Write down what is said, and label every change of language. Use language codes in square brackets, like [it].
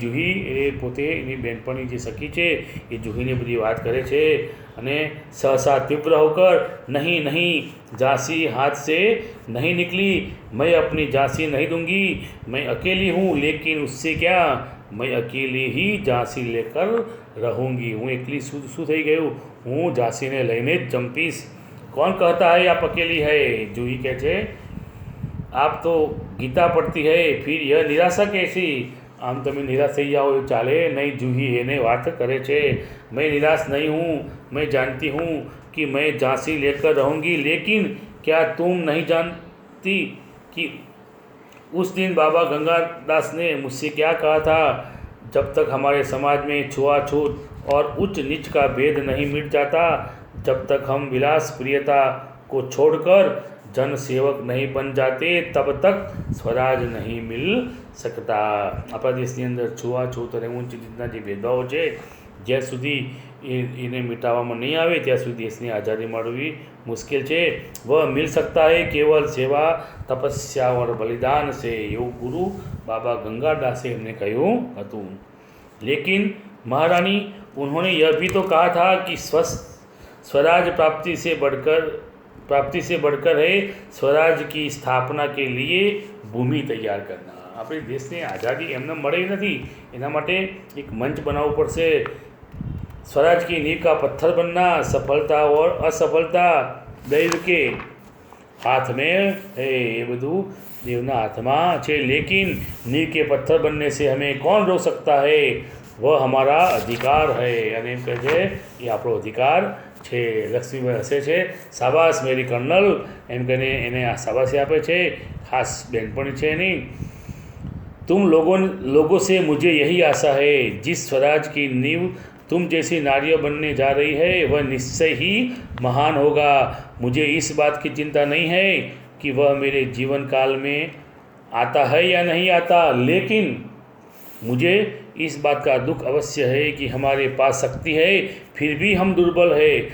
[hi] जूही [gu] એ પોતે એની બહેનપણી જે સખી છે એ જૂહીને બધી વાત કરે છે અને [hi] सहसा तीव्र होकर नहीं नहीं, झांसी हाथ से नहीं निकली, मैं अपनी झांसी नहीं दूंगी. मैं अकेली हूँ लेकिन उससे क्या, मैं अकेली ही झांसी लेकर रहूँगी. [gu] હું એકલી શું થઈ ગયું, હું ઝાંસીને લઈને જ જંપીશ. [hi] कौन कहता है आप अकेली है? जूही [gu] કહે છે [hi] आप तो गीता पढ़ती है, फिर यह निराशा कैसी? [gu] આમ તમે નિરાશ થઈ જાઓ એ ચાલે નહીં. જૂહી એને વાત કરે છે, [hi] मैं निराश नहीं हूँ, मैं जानती हूँ कि मैं झांसी लेकर रहूँगी, लेकिन क्या तुम नहीं जानती कि उस दिन बाबा गंगादास ने मुझसे क्या कहा था? जब तक हमारे समाज में छुआछूत और उच्च नीच का भेद नहीं मिट जाता, जब तक हम विलास प्रियता को छोड़कर जन सेवक नहीं बन जाते, तब तक स्वराज नहीं मिल सकता. [gu] આપણા દેશની અંદર છૂઆછૂત અને ઊંચ નીચના જે ભેદભાવો છે, જ્યાં સુધી એને મિટાવવામાં નહીં આવે ત્યાં સુધી દેશની આઝાદી મળવી મુશ્કેલ છે. [hi] वह मिल सकता है केवल सेवा तपस्या और बलिदान से, એવું ગુરુ बाबा गंगादासे [gu] એમને કહ્યું હતું. [hi] लेकिन महारानी, उन्होंने यह भी तो कहा था कि स्वराज प्राप्ति से बढ़कर है स्वराज की स्थापना के लिए भूमि तैयार करना. [gu] આપણે દેશને આઝાદી એમને મળી નથી, એના માટે એક મંચ બનાવવું પડશે. [hi] स्वराज की नींव का पत्थर बनना, सफलता और असफलता दैव के हाथ में है. [gu] ये બધું દેવના હાથમાં છે. [hi] लेकिन नींव के पत्थर बनने से हमें कौन रोक सकता है? वह हमारा अधिकार है. [gu] અને એમ કહે છે એ આપણો અધિકાર છે. લક્ષ્મીભાઈ હસે છે, [hi] શાબાશ મેરી કર્નલ [gu] એમ કહીને એને આ શાબાશી આપે છે. ખાસ બેનપણી છે એની. [hi] तुम लोगों से मुझे यही आशा है, जिस स्वराज की नींव तुम जैसी नारियाँ बनने जा रही है वह निश्चय ही महान होगा. मुझे इस बात की चिंता नहीं है कि वह मेरे जीवन काल में आता है या नहीं आता, लेकिन मुझे इस बात का दुख अवश्य है कि हमारे पास शक्ति है फिर भी हम दुर्बल है.